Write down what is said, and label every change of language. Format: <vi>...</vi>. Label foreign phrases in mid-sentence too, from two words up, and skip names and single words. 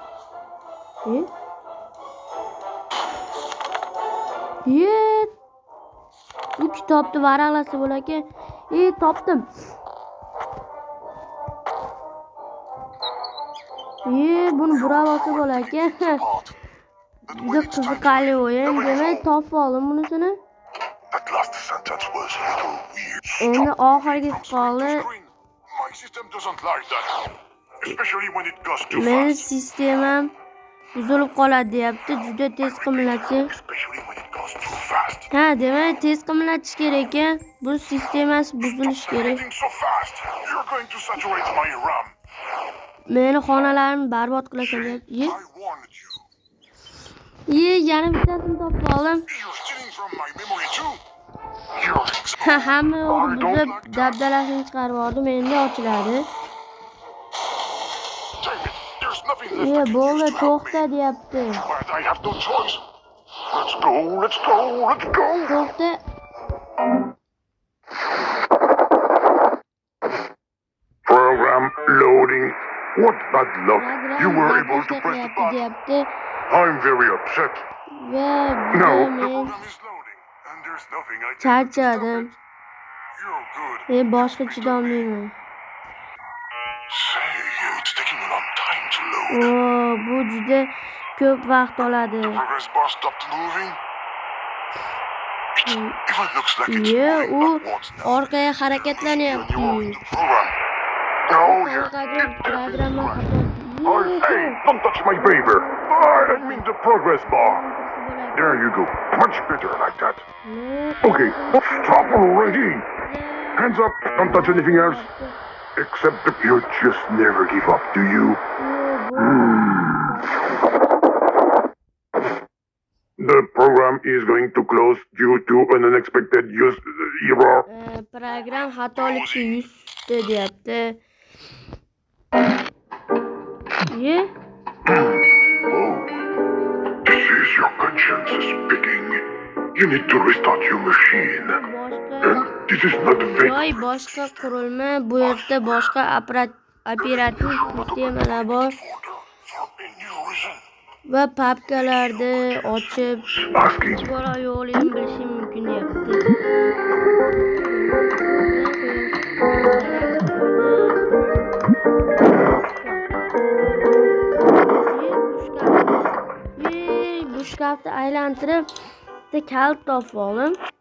<uz>Bu kitobni varaqlasa bo'larkan. Topdim. Buni burab olsa bo'larkan. Juda qiziqarli o'yin. Demak, topib oldim bunisini.</uz> <en>That last sentence was a little weird.</en> <uz>Endi oxirgisi qoldi.</uz> <en>My system doesn't like that. Especially when it goes too</en> <uz>Meni</uz> <en>fast.</en> <uz>sistemam buzilib qoladi deyapti. Juda tez qimlatsang.</uz> <en>Especially when it goes too fast.</en> <uz>Ha, demak tez qimlatish kerak ekan. Bu sistemasi buzilishi kerak.</uz> <en>Moving so fast, you're going to saturate my RAM.</en> <uz>Meni xonalarimni barbod qilasan deyapti.</uz> <en>I warned you.</en> <uz>Yana bittasini topib oldim.</uz> <en>You're stealing from my memory too. You're</en> <uz>Hamma yo'g'ni buzib, dabdalasini chiqarib yubordim. Endi ochiladi.</uz> <en>Damn it, there's nothing left I can</en> <uz>Bo'ldi,</uz> <en>use to help</en> <uz>to'xta</uz> <en>me.</en> <uz>deyapti.</uz> <en>But I have no choice. Let's go, let's go, let's go. To'xta. Program loading. What bad luck. You were able to press the button.</en> <uz>deyapti.</uz> <en>I'm very upset.</en> <uz>Va</uz> <en>No,</en> <uz>bugun</uz> <en>the</en> <uz>men</uz> <en>program is loading, and there's nothing I can do to</en> <uz>charchadim.</uz> <en>stop it. You're good.</en> <uz>Boshqa chidolmayman.</uz> <en>Say, it's taking a long time to load.</en> <uz>Bu juda ko'p vaqt oladi.</uz> <en>The progress bar stopped moving. It even looks like it's</en> <uz>U</uz> <en>moving backwards now.</en> <uz>orqaga</uz> <en>When</en> <uz>harakatlanyapti.</uz> <en>you are in the program. Oh, yeah.</en> <uz>Qanaqadir programma</uz> <en>Hey, don't touch my paper. I mean the progress bar. There you go. Much better like that. Okay, stop already. Hands up. Don't touch anything else. Except that you just never give up, do you? The program is going to close due to an unexpected error.</en> <uz>Program xatolikka yuzdi deyapti.</uz> <en>Oh, this is your conscience speaking. You need to restart your machine. And this is not fake.</en> <uz>Joy boshqa qurilma, bu yerda boshqa operativ sistemalar bor va papkalarni ochib</uz> <en>Asking.</en> <uz>bola yo'qligini bilishim mumkin deyapti. Bu shkafni aylantirib bitta kalit topib oldim.</uz>